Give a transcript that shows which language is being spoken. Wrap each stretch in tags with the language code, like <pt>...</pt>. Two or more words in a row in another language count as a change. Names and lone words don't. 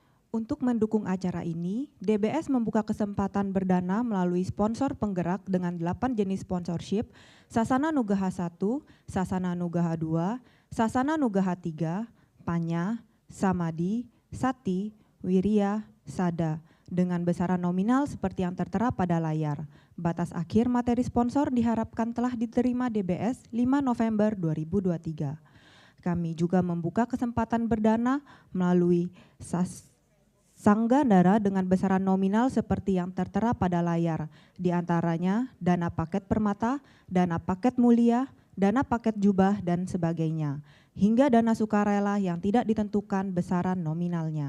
<id>Untuk mendukung acara ini, DBS membuka kesempatan berdana melalui sponsor penggerak dengan 8 jenis sponsorship, Sasana Nugaha 1, Sasana Nugaha 2, Sasana Nugaha 3, Panya, Samadi, Sati, Wirya, Sada, dengan besaran nominal seperti yang tertera pada layar. Batas akhir materi sponsor diharapkan telah diterima DBS 5 November 2023. Kami juga membuka kesempatan berdana melalui Sanggandara dengan besaran nominal seperti yang tertera pada layar, di antaranya dana paket permata, dana paket mulia, dana paket jubah, dan sebagainya, hingga dana sukarela yang tidak ditentukan besaran nominalnya.</id>